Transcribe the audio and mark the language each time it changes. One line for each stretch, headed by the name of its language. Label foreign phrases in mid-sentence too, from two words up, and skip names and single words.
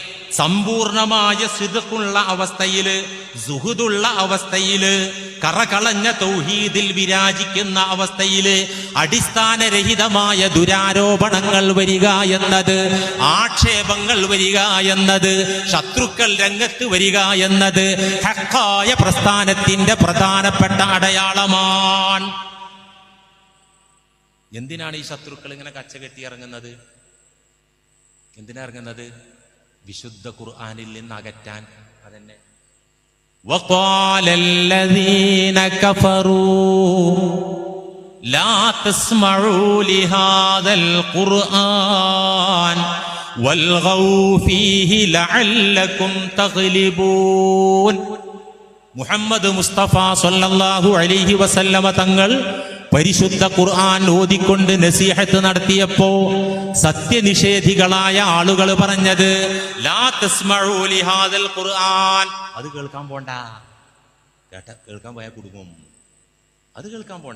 Malayalam: സമ്പൂർണമായ സിദ്ഖുള്ള അവസ്ഥയില്, സുഹുദുള്ള അവസ്ഥയില്, കറകളഞ്ഞ തൗഹീദിൽ വിരാജിക്കുന്ന അവസ്ഥയില് അടിസ്ഥാനരഹിതമായ ദുരാരോപണങ്ങൾ വരിക എന്നത്, ആക്ഷേപങ്ങൾ വരിക എന്നത്, ശത്രുക്കൾ രംഗത്ത് വരിക എന്നത് ഹഖായ പ്രസ്ഥാനത്തിന്റെ പ്രധാനപ്പെട്ട അടയാളമാണ്. എന്തിനാണ് ഈ ശത്രുക്കൾ ഇങ്ങനെ കച്ചകെട്ടി ഇറങ്ങുന്നത്? എന്തിനാ ഇറങ്ങുന്നത്? വിശുദ്ധ ഖുർആനിൽ നിന്ന് അകറ്റാൻ.
Arabic: അതന്നെ وقال الذين كفروا لا تسمعوا لهذا القرآن والغوا فيه لعلكم تغلبون.
Malayalam: മുഹമ്മദ് മുസ്തഫ
Arabic: صلى الله عليه وسلم
Malayalam: തങ്ങൾ പരിശുദ്ധ ഖുർആൻ ഓതിക്കൊണ്ട് നസീഹത്ത് നടത്തിയപ്പോ സത്യനിഷേധികളായ ആളുകൾ പറഞ്ഞത്
Arabic: لا تسمعوا لهذا القرآن,
Malayalam: അത് കേൾക്കാൻ പോണ്ട, കേൾക്കാൻ പോയാൽ കുടുങ്ങും, അത് കേൾക്കാൻ പോണ്ട.